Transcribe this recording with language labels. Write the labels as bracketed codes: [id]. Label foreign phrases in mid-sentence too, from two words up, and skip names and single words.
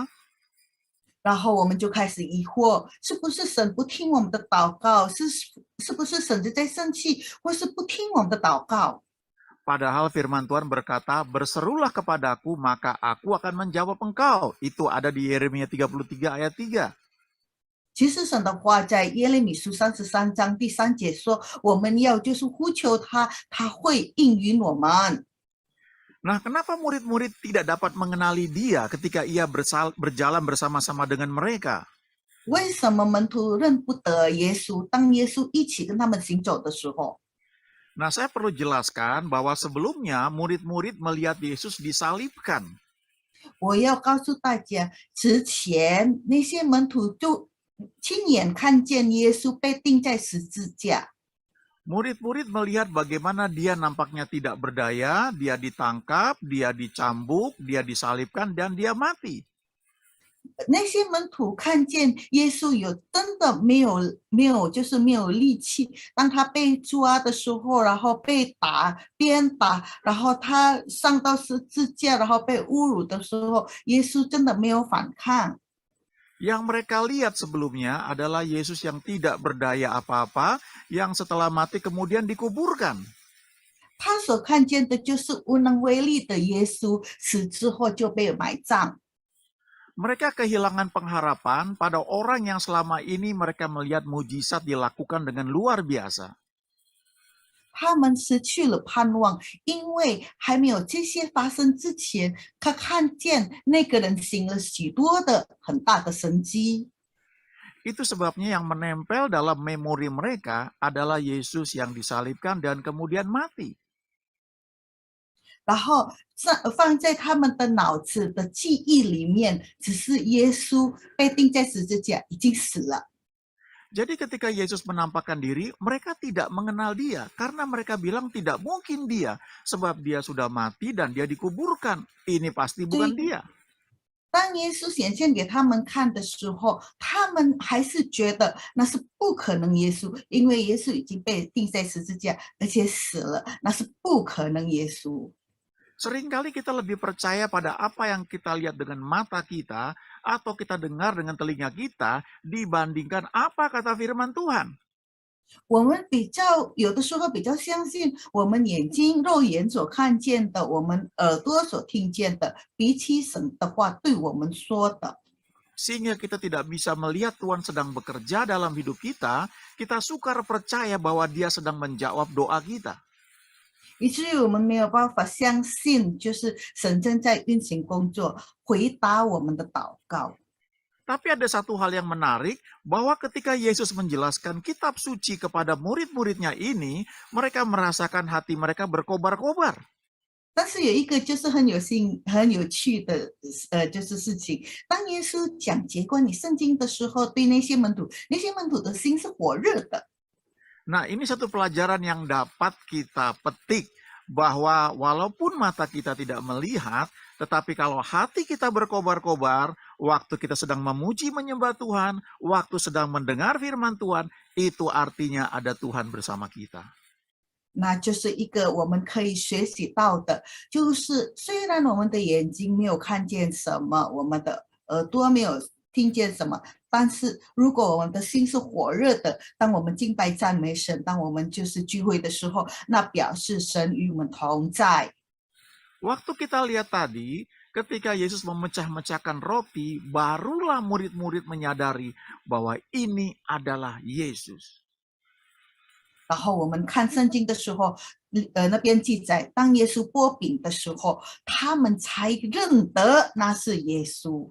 [zh] 然后我们就开始疑惑，是不是神不听我们的祷告？是不是神在生气，或是不听我们的祷告？ [id] Padahal firman Tuhan berkata, berserulah kepadaku, maka aku akan menjawab engkau. Itu ada di Yeremia 33 ayat 3. [zh] 其实神的话在耶利米书33章第3节说，我们要就是呼求他，他会应允我们。 [id] Nah, kenapa murid-murid tidak dapat mengenali dia ketika ia berjalan bersama-sama dengan mereka? [zh] 为什么门徒认不得耶稣？当耶稣一起跟他们行走的时候， [id] Nah, saya perlu jelaskan bahwa sebelumnya murid-murid melihat Yesus disalibkan. [zh] 我要告诉大家，之前那些门徒就亲眼看见耶稣被钉在十字架。 [id] Murid-murid melihat bagaimana dia nampaknya tidak berdaya, dia ditangkap, dia dicambuk, dia disalibkan, dan dia mati. [zh] 那些门徒看见耶稣真的没有力气，当他被抓的时候，然后被鞭打，然后他上到十字架，然后被侮辱的时候，耶稣真的没有反抗。 [id] Yang mereka lihat sebelumnya adalah Yesus yang tidak berdaya apa-apa, yang setelah mati kemudian dikuburkan. [zh] 他所看见的就是无能为力的耶稣，死之后就被埋葬。 [id] Mereka kehilangan pengharapan pada orang yang selama ini mereka melihat mujizat dilakukan dengan luar biasa. [zh] 他们失去了盼望，因为还没有这些发生之前，他看见那个人行了许多的很大的神迹。 [id] Itu sebabnya yang menempel dalam memori mereka adalah Yesus yang disalibkan dan kemudian mati. [zh] 然后放在他们的脑子的记忆里面，只是耶稣被钉在十字架，已经死了。 [id] Jadi ketika Yesus menampakkan diri, mereka tidak mengenal dia karena mereka bilang tidak mungkin dia sebab dia sudah mati dan dia dikuburkan. Ini pasti bukan dia. [zh] 当耶稣显现给他们看的时候，他们还是觉得那是不可能耶稣，因为耶稣已经被钉在十字架，而且死了，那是不可能耶稣。 [id] Seringkali kita lebih percaya pada apa yang kita lihat dengan mata kita atau kita dengar dengan telinga kita dibandingkan apa kata firman Tuhan. [zh] 我们有的时候比较相信我们肉眼所看见的，我们耳朵所听见的，比起神的话对我们说的。 [id] Sehingga kita tidak bisa melihat Tuhan sedang bekerja dalam hidup kita, kita sukar percaya bahwa Dia sedang menjawab doa kita. [zh] 以至于我们没有办法相信，就是神正在运行工作，回答我们的祷告。 [id] Tapi ada satu hal yang menarik, bahwa ketika Yesus menjelaskan kitab suci kepada murid-muridnya ini, mereka merasakan hati mereka berkobar-kobar. [zh] 但是有一个就是很有趣的就是事情，当耶稣讲解关于圣经的时候，对那些门徒的心是火热的。 [id] Nah, ini satu pelajaran yang dapat kita petik, bahwa walaupun mata kita tidak melihat, tetapi kalau hati kita berkobar-kobar, waktu kita sedang memuji menyembah Tuhan, waktu sedang mendengar firman Tuhan, itu artinya ada Tuhan bersama kita. [zh] 那就是一个我们可以学习到的，就是虽然我们的眼睛没有看见什么，我们的耳朵没有听见什么，但是如果我们的心是火热的，当我们敬拜赞美神，当我们就是聚会的时候，那表示神与我们同在。 [id] Waktu kita lihat tadi, ketika Yesus memecah-mecahkan roti, barulah murid-murid menyadari bahwa ini adalah Yesus. [zh] 然后我们看圣经的时候，那边记载，当耶稣擘饼的时候，他们才认得那是耶稣。